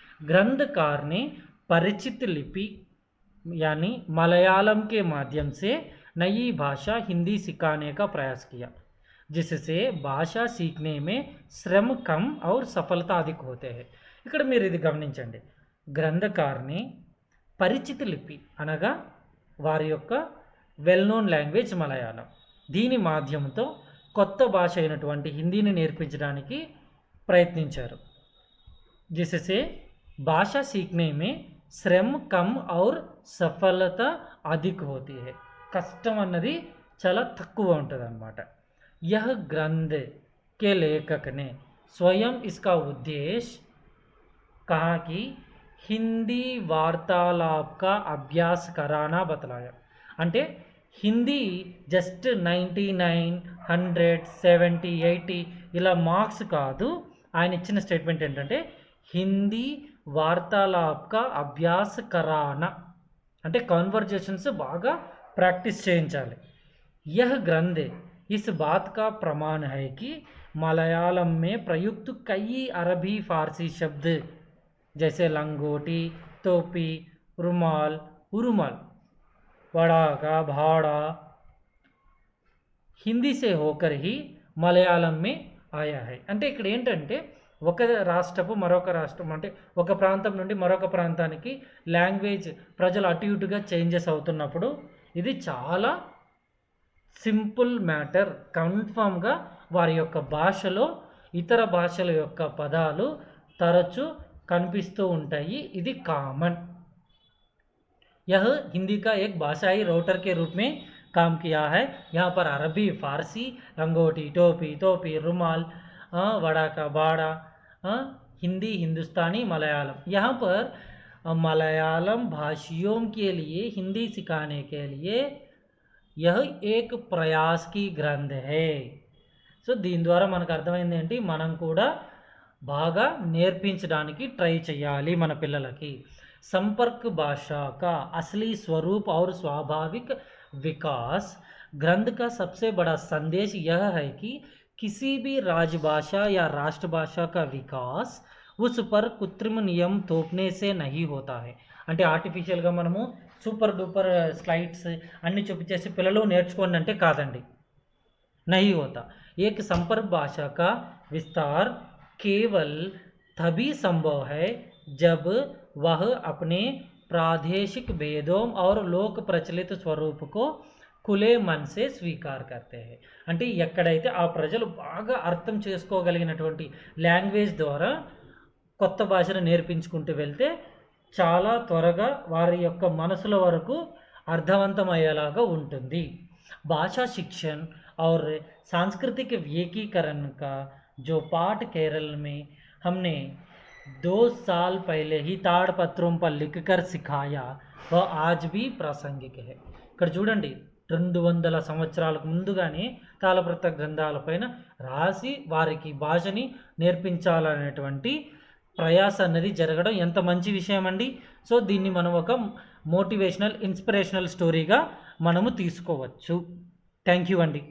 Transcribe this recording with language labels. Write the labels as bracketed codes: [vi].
[hi] ग्रंथकार ने परिचित लिपि यानी मलयालम के माध्यम से नई भाषा हिंदी सिखाने का प्रयास किया, जिससे भाषा सीखने में श्रम कम और सफलता अधिक होते हैं. [te] ఇక్కడ మీరు ఇది గమనించండి, గ్రంథకారిని పరిచిత లిపి అనగా వారి యొక్క వెల్ నోన్ లాంగ్వేజ్ మలయాళం, దీని మాధ్యమంతో కొత్త భాష అయినటువంటి హిందీని నేర్పించడానికి ప్రయత్నించారు. [hi] जिससे भाषा सीखने में श्रम कम और सफलता अधिक होती है. [te] कष्टम अन्नदी చాలా తక్కువ ఉంటుంది అన్నమాట. [hi] यह ग्रंथ के लेखक ने स्वयं इसका उद्देश्य कहा कि हिंदी वार्तालाप का अभ्यास कराना बतलाया. [te] అంటే హిందీ జస్ట్ 99, 100, 70, 80 ఇలా మార్క్స్ కాదు. ఆయన ఇచ్చిన స్టేట్మెంట్ ఏంటంటే హిందీ [hi] వార్తాలాప్ కా అభ్యాస్ కరానా, [te] అంటే కన్వర్జేషన్స్ బాగా ప్రాక్టీస్ చేయించాలి. [hi] यह ग्रंथ इस बात का प्रमाण है कि मलयालम में प्रयुक्त कई अरबी फारसी शब्द जैसे लंगोटी, टोपी, रुमाल, उरुमाल, वड़ाका, भाड़ा హిందీ से होकर ही మలయాళం में आया है. [te] అంటే ఇక్కడ ఏంటంటే ఒక రాష్ట్రపు మరొక రాష్ట్రం, అంటే ఒక ప్రాంతం నుండి మరొక ప్రాంతానికి లాంగ్వేజ్ ప్రజలు అటు ఇటుగా చేంజెస్ అవుతున్నప్పుడు ఇది చాలా సింపుల్ మ్యాటర్. కన్ఫామ్గా వారి యొక్క భాషలో ఇతర భాషల యొక్క పదాలు తరచు కనిపిస్తూ ఉంటాయి, ఇది కామన్. [hi] यह हिंदी का एक भाषाई राउटर के रूप में काम किया है. यहाँ पर अरबी, फारसी, लंगोटी, टोपी, रुमाल, वड़ा का बाड़ा, हिंदी, हिंदुस्तानी, मलयालम, यहाँ पर मलयालम भाषियों के लिए हिंदी सिखाने के लिए यह एक प्रयास की ग्रंथ है. [te] సో దీని ద్వారా మనకు అర్థమైంది ఏంటి, మనం కూడా బాగా నేర్పించడానికి ట్రై చేయాలి మన పిల్లలకి. [hi] संपर्क भाषा का असली स्वरूप और स्वाभाविक विकास ग्रंथ का सबसे बड़ा संदेश यह है कि किसी भी राजभाषा या राष्ट्रभाषा का विकास उस पर कृत्रिम नियम थोपने से नहीं होता है. [te] అంటే ఆర్టిఫిషియల్గా మనము సూపర్ డూపర్ స్లైడ్స్ అన్నీ చూపించేసి పిల్లలు నేర్చుకోండి అంటే కాదండి, [hi] नहीं होता. एक संपर्क भाषा का विस्तार केवल तभी संभव है जब वह अपने प्रादेशिक भेदों और लोक प्रचलित स्वरूप को खुले मन से स्वीकार करते हैं. [te] అంటే ఎక్కడైతే ఆ ప్రజలు బాగా అర్థం చేసుకోగలిగినటువంటి లాంగ్వేజ్ ద్వారా కొత్త భాషను నేర్పించుకుంటూ వెళ్తే చాలా త్వరగా వారి యొక్క మనసుల వరకు అర్థవంతమయ్యేలాగా ఉంటుంది. [hi] भाषा शिक्षण और सांस्कृतिक एकीकरण का जो पाठ केरल में हमने 2 साल पहले ही ताड़पत्रों पर लिखकर सिखाया वह आज भी प्रासंगिक है. [te] ఇక్కడ చూడండి, 200 సంవత్సరాలకు ముందుగానే తాళపత్ర గ్రంథాలపైన రాసి వారికి భాషని నేర్పించాలనేటువంటి ప్రయాస అన్నది జరగడం ఎంత మంచి విషయం అండి. సో దీన్ని మనం ఒక మోటివేషనల్, ఇన్స్పిరేషనల్ స్టోరీగా మనము తీసుకోవచ్చు. థ్యాంక్ యూ అండి.